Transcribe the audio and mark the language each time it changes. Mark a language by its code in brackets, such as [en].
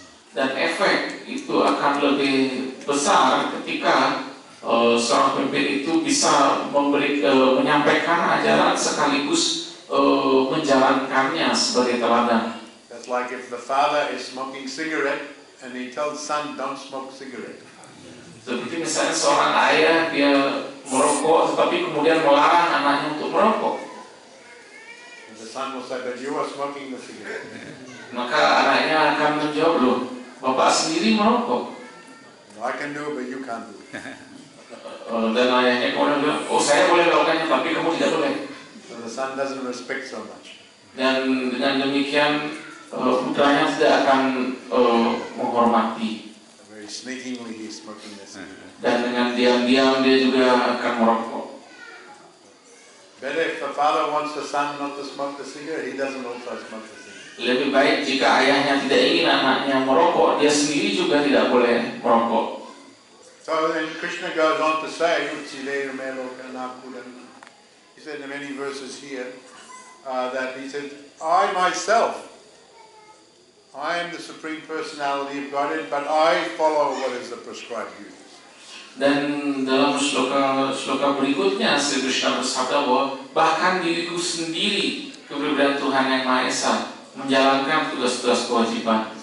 [id] Dan efek itu akan lebih besar ketika seorang pemimpin itu bisa menyampaikan ajaran sekaligus menjalankannya sebagai teladan. [en] That's like if the father is smoking cigarette and he tells son don't smoke cigarette. [id] Seperti misalnya seorang ayah dia merokok tetapi kemudian melarang anaknya untuk merokok. [en] And the son will say, but you are smoking the cigarette. [id] Maka anaknya akan menjawab, loh, bapak sendiri merokok. [en] I can do it, but you can't do it. [id] Dan ayahnya kemudian bilang, oh saya boleh melakukannya, tapi kamu tidak boleh. [en] So the son doesn't respect so much. [id] Dan dengan demikian putranya tidak akan menghormati. [en] Very sneakingly he's smoking the cigarette. [id] Dan dengan diam-diam dia juga akan merokok. [en] Better if the father wants the son not to smoke the cigarette, he doesn't also smoke the cigarette. [id] Lebih baik jika ayahnya tidak ingin anaknya merokok, dia sendiri juga tidak boleh merokok. [en] So then Krishna goes on to say, he said in many verses here, that he said, I myself, I am the Supreme Personality of Godhead, but I follow what is the prescribed duties. [id] Dan dalam sloka berikutnya, Sri Krishna bersabda bahwa bahkan diriku sendiri, keberadaan Tuhan Yang Maha Esa, menjalankan tugas-tugas kewajiban.